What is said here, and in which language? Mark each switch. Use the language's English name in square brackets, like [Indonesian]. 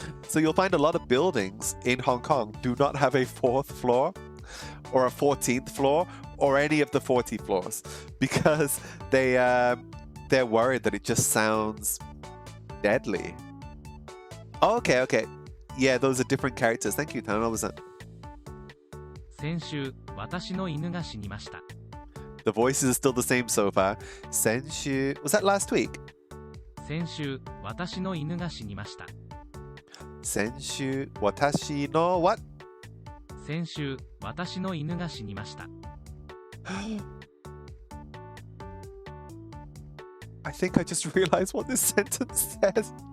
[English] So you'll find a lot of buildings in Hong Kong do not have a 4th floor or a 14th floor or any of the 40 floors because they're worried that it just sounds deadly. Oh, okay. Yeah, those are different characters. Thank you, Tanobu-san. [Japanese] 先週私の犬が死にました [English] The voices are still the same so far. Senshu, was that last week? [Japanese] 先週私の犬が死にました Senshu, watashi no [English] what? [Japanese] 先週私の犬が死にました [English] I think I just realized what this sentence says.